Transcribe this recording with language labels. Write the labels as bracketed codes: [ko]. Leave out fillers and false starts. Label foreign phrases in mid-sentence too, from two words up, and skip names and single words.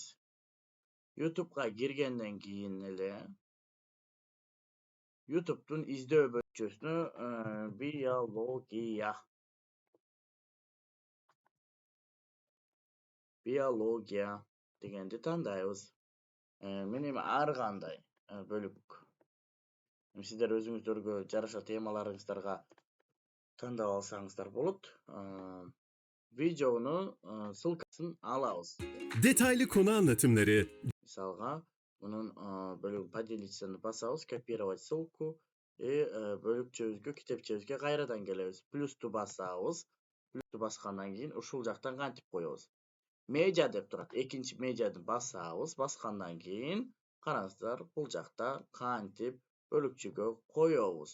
[ky] YouTube'га киргенден кийин эле YouTube'дун издөө бөлүкчөсүнө биология дегенди тандайбыз. Мен эми ар кандай бөлүк, сиздер өзүңүздөргө жараша темаларыңыздарга тандап алсаңыздар болот. Видеону ссылкасын алабыз. [tr] Detaylı konu anlatımları, [ky] Мисалга, мунун бөлүгүн поделиться басабыз, [ru] копировать ссылку, [ky] и бөлүкчөбүзгө, китепчебизге кайрадан келебиз. Плюсту басабыз. Плюсту баскандан кийин ушул жактан кантип коебуз? Медиа деп турат. Экинчи медиады басабыз. Баскандан кийин караңыздар, бул жакта кантип бөлүкчөгө коебуз.